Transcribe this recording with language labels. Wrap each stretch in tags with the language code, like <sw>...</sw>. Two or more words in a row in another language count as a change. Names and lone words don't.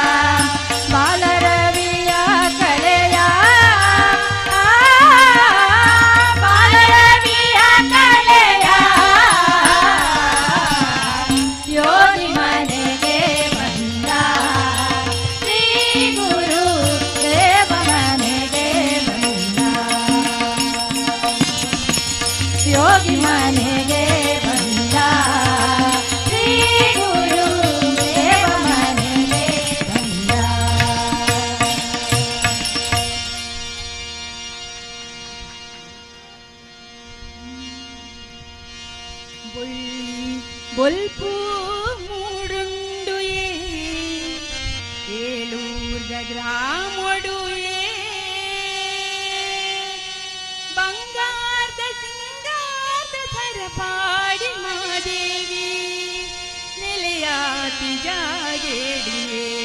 <kn>ಬಾಲರವಿಯ ಕಳೆಯ ಬಾಲರವಿಯ ಕಳೆಯ ಯೋಗಿ ಮನೆಗೆ ಬಂದ ಶ್ರೀ ಗುರು ದೇವ ಮನೆಗೆ ಬಂದ ಯೋಗಿ ಮನೆಗೆ ಬಂದ ಶ್ರೀ ಗುರು ದೇವ ಮನೆಗೆ ಬಂದ</kn> <tcy>ಬೊಲ್ಪು ಮೂಡುಂಡುಯೇ ಏಳೂರ್ದ ಗ್ರಾಮೊಡುಯೇ ಬಂಗಾರದ ಸಿಂಗಾರದ ಸರಪಾಡಿ ಮಾದೇವಿ ನೆಲೆಯಾತಿ ಜಾಗೇಡಿಯೇ</tcy>